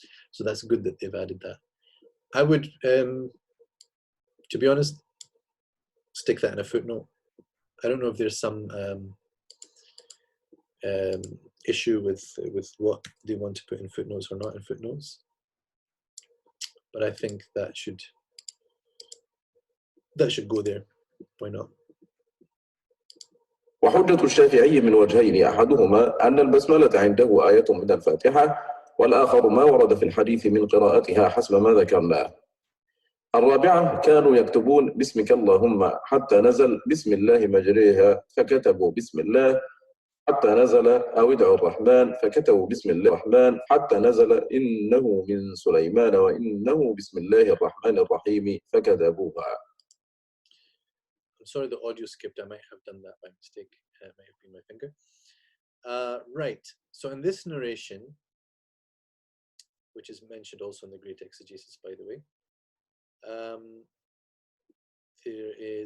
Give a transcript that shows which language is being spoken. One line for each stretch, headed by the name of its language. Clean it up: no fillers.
English: So that's good that they've added that. I would, to be honest, stick that in a footnote. I don't know if there's some issue with what they want to put in footnotes or not in footnotes. But I think that should go there. Why not?
Arabic: وحجة الشافعي من وجهين، أحدهما أن البسملة عنده آية من الفاتحة، والآخر ما ورد في الحديث من قراءتها حسب ما ذكرناه. الرابعة كانوا يكتبون بسمك اللهم حتى نزل بسم الله مجريها فكتبوا بسم الله حتى نزل أو ادعوا الرحمن فكتبوا بسم الله الرحمن حتى نزل إنه من سليمان وإنه بسم الله الرحمن الرحيم فكتبوها.
English: I'm sorry the audio skipped. I might have done that by mistake. It might have been my finger. Right. So in this narration, which is mentioned also in the Great Exegesis, by the way, it